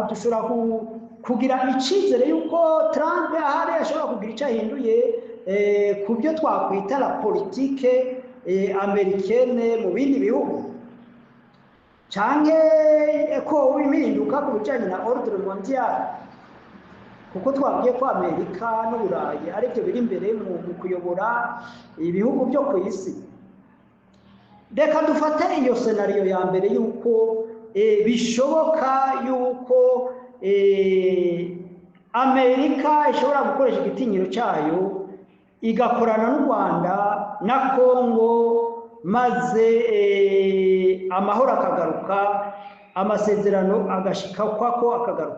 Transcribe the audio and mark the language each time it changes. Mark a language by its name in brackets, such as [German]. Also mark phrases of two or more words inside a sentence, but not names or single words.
[Rundi] Dushobora kugira icizere yuko Trump ahari ashobora kugira icyo ahinduye ku byo twakwita [French] la politique americaine [Rundi] mu bindi bihugu, canke ko ibihinduka ku bijanye na [French] ordre mondiale, [Rundi] kuko twabwiye ko Amerika n'Uburayi aribyo biri imbere mu kuyobora ibihugu byo ku isi. Reka dufate iyo scenario ya mbere yuko bishoboka yuko Amerika ishobora gukoresha igitinyiro cyayo igakorana n'u Rwanda na Kongo, maze amahoro akagaruka, amasezerano agashika kwako akagaruka.